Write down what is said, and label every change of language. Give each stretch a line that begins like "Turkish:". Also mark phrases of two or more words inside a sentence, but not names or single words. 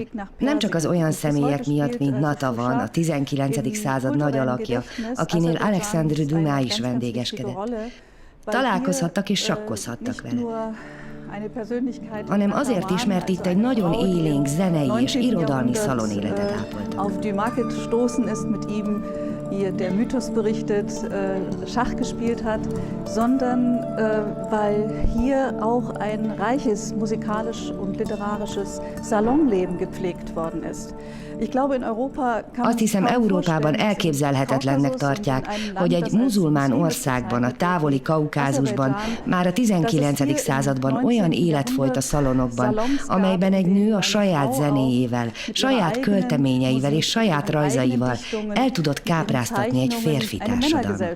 Hungarian: Nem csak az olyan személyek miatt, mint Natavan, a 19. század nagy alakja, akinél Alexandre Dumas is vendégeskedett. Találkozhattak és sakkozhattak vele. Hanem azért is, mert itt egy nagyon élénk zenei és irodalmi szalonéletet ápoltak.
German: Hier der Mythos berichtet, Schach gespielt hat, sondern weil hier auch ein reiches musikalisch und literarisches Salonleben gepflegt worden ist.
Hungarian: Azt hiszem, Európában elképzelhetetlennek tartják, hogy egy muzulmán országban, a távoli Kaukázusban már a 19. században olyan élet folyt a szalonokban, amelyben egy nő a saját zenéjével, saját költeményeivel és saját rajzaival el tudott kápráztatni egy férfi társadalmat.